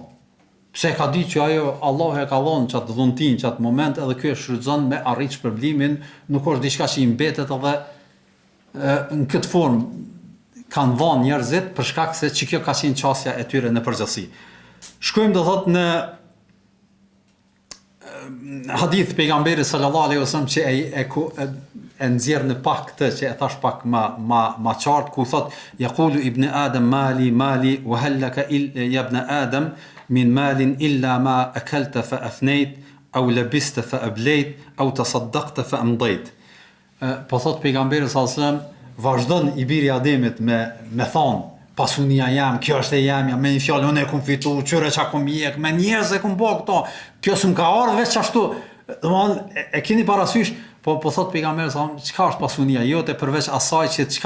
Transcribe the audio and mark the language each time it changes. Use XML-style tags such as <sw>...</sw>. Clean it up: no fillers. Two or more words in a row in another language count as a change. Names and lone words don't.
<sq>Pse ka ditë që ajo Allah e ka dhënë çat dhuntin, çat moment, edhe ky e shfrytëzon me arrit shpërblimin, nuk është diçka që i mbetet edhe në këtë formë kanë dhënë njerëzit për shkak se që kjo ka qenë qasja e tyre në përgjithësi. Shkojmë do thot në hadith pejgamberi</sq> <ar>صلى الله عليه وسلم</ar> <sq>që e nxjerr në pak këtë që e thash pak ma qartë, ku thot</sq> <ar>يقول ابن آدم مالي وهل لك يا ابن آدم من مال إلا ما أكلت فأفنيت أو لبست فأبليت أو تصدقت فأمضيت.</ar> <sq>Po thot pejgamberi</sq> <ar>صلى الله عليه وسلم,</ar> <sq>vazhdon i biri Ademit me thonë, pasunia jam, kjo është e jamja, me një fjallë unë e kum fitu, qyre qa kum jek, me njerëz e kum bo këto, kjo s'm ka ardhë veç qashtu. E keni parasysh, po thot pejgamberi</sq> <ar>صلى الله عليه وسلم,</ar> <sq>çka është pasunia jote përveç asaj që çka?</sq>